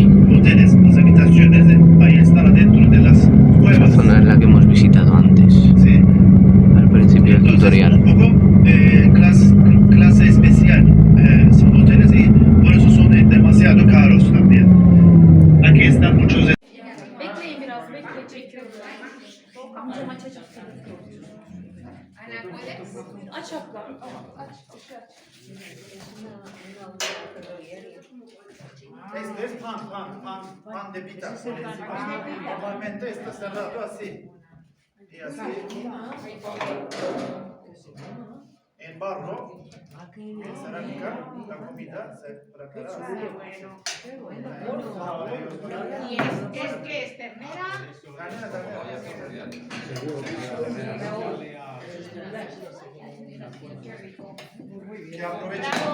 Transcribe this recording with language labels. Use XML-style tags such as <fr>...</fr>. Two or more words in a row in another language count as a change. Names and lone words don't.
<es>Hoteles, las habitaciones, ahí están adentro de las Esa cuevas. zona es la que hemos visitado antes, Sí. al principio del Entonces, tutorial. un poco clase especial. Son hoteles y por eso son demasiado caros también. Aquí están muchos.</es> <tr>Bekleyin biraz, bekle, çekiyorum. Amcam açacak. Aç abla. Aç.</tr> <es>Este es pan de pita. Normalmente está cerrado así. Y así. En barro, en cerámica, la comida se prepara así. ¿Y es que es ternera? Que aprovechen.</es>